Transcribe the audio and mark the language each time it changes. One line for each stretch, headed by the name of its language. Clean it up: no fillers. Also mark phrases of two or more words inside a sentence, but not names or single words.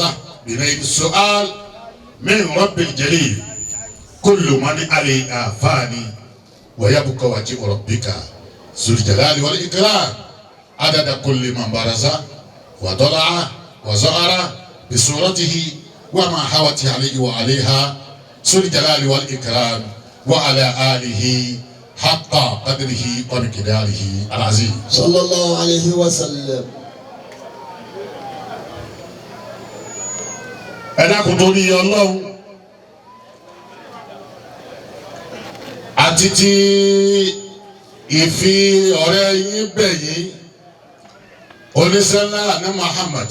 Arabic: بنيل السؤال من رب الجليل كل من عليها فاني ويبقى وجه ربك ذو الجلال والإكرام عدد كل من برز وطلع وزار بسورته وما حوت عليه وعليها ذو الجلال والإكرام وعلى آله حق قدره ومقداره العظيم صلى الله عليه وسلم.
Yoruba: ẹ̀dá kò torí Ọlọ́run àti ti ìfi ọ̀rẹ́ yín bẹ̀ yín oníṣẹ́lá ní Muhammad